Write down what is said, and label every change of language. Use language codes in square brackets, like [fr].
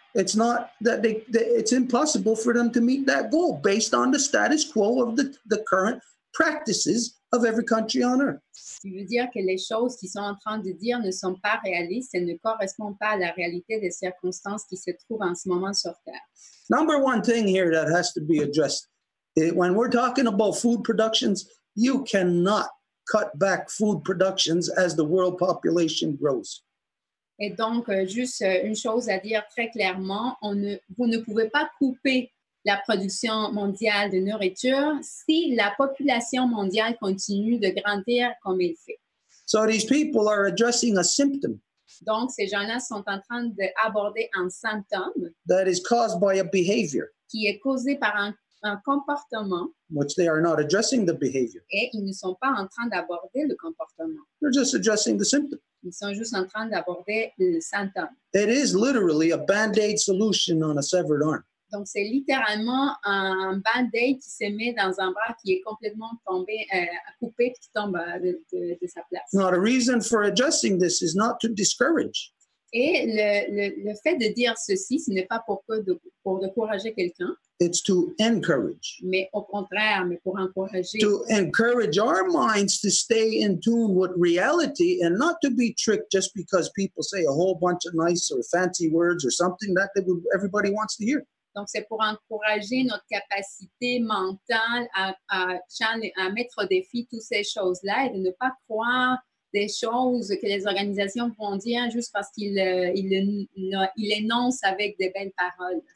[en] It's not that it's impossible for them to meet that goal based on the status quo of the current practices of every country on earth. [fr] Ce qui veut dire que les choses qu'ils sont en train de dire ne sont pas réalistes et ne correspondent pas à la réalité des circonstances qui se trouvent en ce moment sur Terre. [en] Number one thing here that has to be addressed, when we're talking about food productions, you cannot cut back food productions as the world population grows. [fr] Et donc, juste une chose à dire très clairement, vous ne pouvez pas couper la production mondiale de nourriture si la population mondiale continue de grandir comme elle fait. [en] So these people are addressing a symptom. [fr] Donc, ces gens-là sont en train d'aborder un symptôme [en] that is caused by a behavior. [fr] Qui est causé par un comportement. [en] Which they are not addressing the behavior. [fr] Et ils ne sont pas en train d'aborder le comportement. [en] They're just addressing the symptom. [fr] Ils sont juste en train d'aborder le symptôme. [en] It is literally a band-aid solution on a severed arm. [fr] Donc, c'est littéralement un band-aid qui se met dans un bras qui est complètement tombé, coupé, et qui tombe de sa place. [en] Now, the reason for addressing this is not to discourage. [fr] Et le fait de dire ceci, ce n'est pas pour décourager quelqu'un. [en] It's to encourage. [fr] Mais au contraire, mais pour encourager. [en] To encourage our minds to stay in tune with reality and not to be tricked just because people say a whole bunch of nice or fancy words or something that everybody wants to hear. [fr] Donc, c'est pour encourager notre capacité mentale à mettre au défi toutes ces choses-là et de ne pas croire des choses que les organisations vont dire juste parce qu'ils énoncent avec de belles paroles.